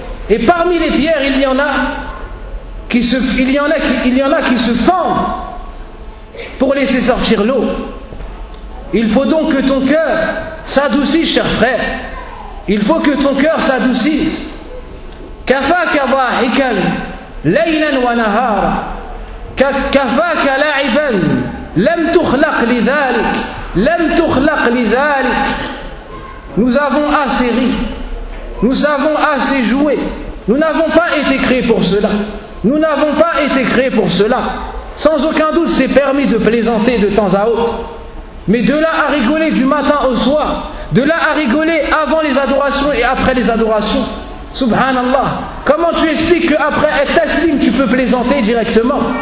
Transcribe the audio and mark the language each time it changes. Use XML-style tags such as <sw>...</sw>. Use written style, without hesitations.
<fr>Et parmi les pierres, il y en a qui se fendent pour laisser sortir l'eau. Il faut donc que ton cœur s'adoucisse, cher frère. Il faut que ton cœur s'adoucisse.</fr> <ar>كفاك ضاحكا ليلا ونهارا كفاك لعبا لم تخلق لذلك لم تخلق لذلك.</ar> <fr>Nous avons assez ri, nous avons assez joué, nous n'avons pas été créés pour cela, nous n'avons pas été créés pour cela. Sans aucun doute c'est permis de plaisanter de temps à autre, mais de là à rigoler du matin au soir, de là à rigoler avant les adorations et après les adorations, subhanallah, comment tu expliques qu'après Al-Taslim tu peux plaisanter directement?</fr>